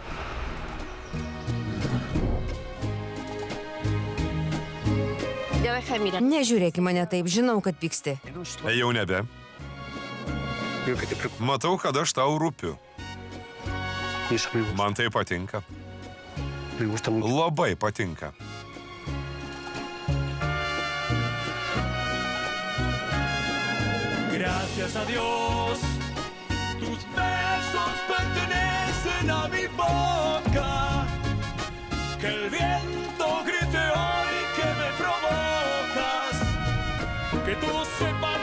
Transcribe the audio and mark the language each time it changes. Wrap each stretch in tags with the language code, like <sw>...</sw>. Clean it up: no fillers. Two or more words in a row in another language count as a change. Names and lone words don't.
<lt>Nežiūrėk į mane taip, žinau, kad pyksti. Jau nebe. Matau, kad aš tau rūpiu. Man tai patinka. Labai patinka.</lt> <es>Gracias a Dios, tus besos pertenecen a mi boca. Que el viento grite hoy que me provocas, que tú seas</es>